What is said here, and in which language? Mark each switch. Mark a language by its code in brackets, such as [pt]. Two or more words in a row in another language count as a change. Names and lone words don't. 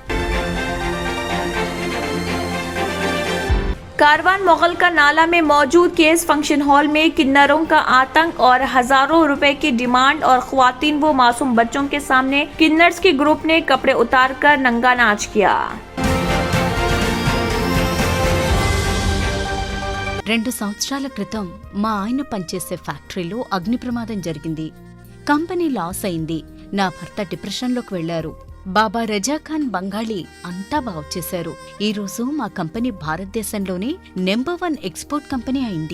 [ur] کاروان مغل کا نالہ میں موجود کیس [en] function hall [ur] میں کنروں کا آتنک اور ہزاروں روپے کی ڈیمانڈ اور خواتین و معصوم بچوں کے سامنے کنرز کے گروپ نے کپڑے اتار کر ننگا ناچ کیا. [te] 2 సంవత్సరాల క్రితం మా ఆయన పనిచేసే ఫ్యాక్టరీలో అగ్ని ప్రమాదం జరిగింది. [en] company loss [te] అయింది. నా భర్త డిప్రెషన్లోకి వెళ్లారు. బాబా రజాఖాన్ బంగాళీ అంతా బాగు చేశారు. ఈ రోజు మా కంపెనీ భారతదేశంలోనే నెంబర్ 1 [en] export company [te] అయింది.